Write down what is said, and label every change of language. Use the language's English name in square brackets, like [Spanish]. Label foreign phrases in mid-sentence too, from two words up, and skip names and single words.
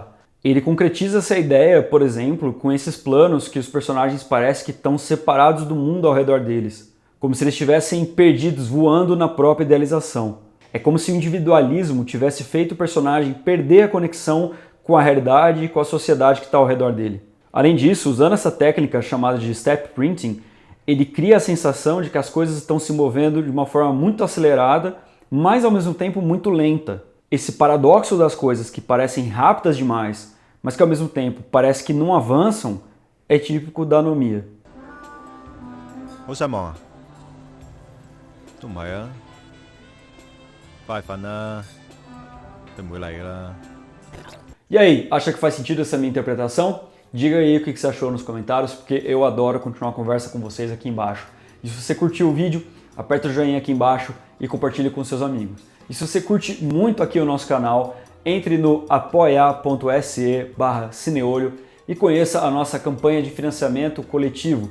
[Portuguese] Ele concretiza essa ideia, por exemplo, com esses planos que os personagens parecem que estão separados do mundo ao redor deles, como se eles estivessem perdidos, voando na própria idealização. É como se o individualismo tivesse feito o personagem perder a conexão com a realidade e com a sociedade que está ao redor dele. Além disso, usando essa técnica chamada de [English] step printing, [Portuguese] ele cria a sensação de que as coisas estão se movendo de uma forma muito acelerada, mas ao mesmo tempo muito lenta. Esse paradoxo das coisas que parecem rápidas demais, mas que ao mesmo tempo parece que não avançam, é típico da anomia. [Cantonese] 好失望啊？都唔係啊，快瞓啦，佢唔會嚟㗎啦。 [Portuguese] E aí, acha que faz sentido essa minha interpretação? Diga aí o que você achou nos comentários, porque eu adoro continuar a conversa com vocês aqui embaixo. E se você curtiu o vídeo, aperta o joinha aqui embaixo e compartilhe com seus amigos. E se você curte muito aqui o nosso canal, entre no apoia.se/cineolho e conheça a nossa campanha de financiamento coletivo.